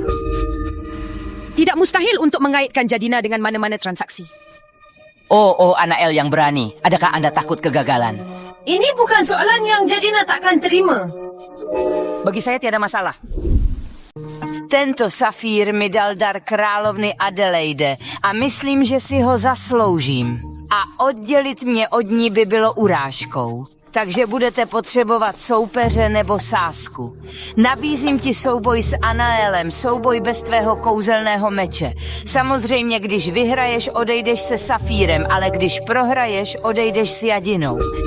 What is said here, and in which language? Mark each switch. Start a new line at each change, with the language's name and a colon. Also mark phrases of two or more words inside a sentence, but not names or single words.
Malay: Tidak mustahil untuk mengaitkan Jadina dengan mana-mana transaksi. Oh, Anael yang berani. Adakah Anda takut kegagalan? Ini bukan soalan yang Jadina takkan terima. Bagi saya tiada masalah.
Czech: Tento safír mi dal dar královny Adelaide a myslím, že si ho zasloužím. A oddělit mě od ní by bylo urážkou. Takže budete potřebovat soupeře nebo sázku. Nabízím ti souboj s Anaelem, souboj bez tvého kouzelného meče. Samozřejmě, když vyhraješ, odejdeš se Safírem, ale když prohraješ, odejdeš s Jadinou.